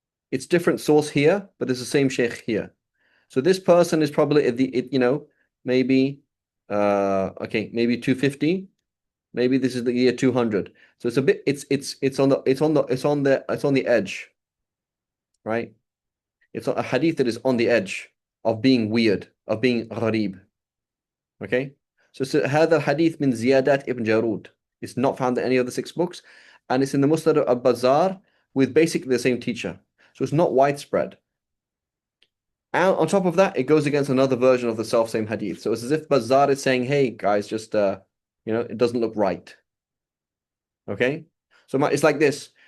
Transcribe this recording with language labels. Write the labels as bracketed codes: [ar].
[en] It's different source here, but it's the same sheikh here. So this person is probably at maybe maybe 250. Maybe this is the year 200. So it's a bit it's on the edge, right? It's a hadith that is on the edge of being weird, of being gharib. Okay? So [ar] هذا الحديث من زيادات ابن جارود. [en] It's not found in any of the 6 books, and it's in the Musnad al-Bazzar with basically the same teacher. So it's not widespread. And on top of that, it goes against another version of the self-same hadith. So it's as if Bazzar is saying, hey, guys, just, it doesn't look right. Okay? So it's like this.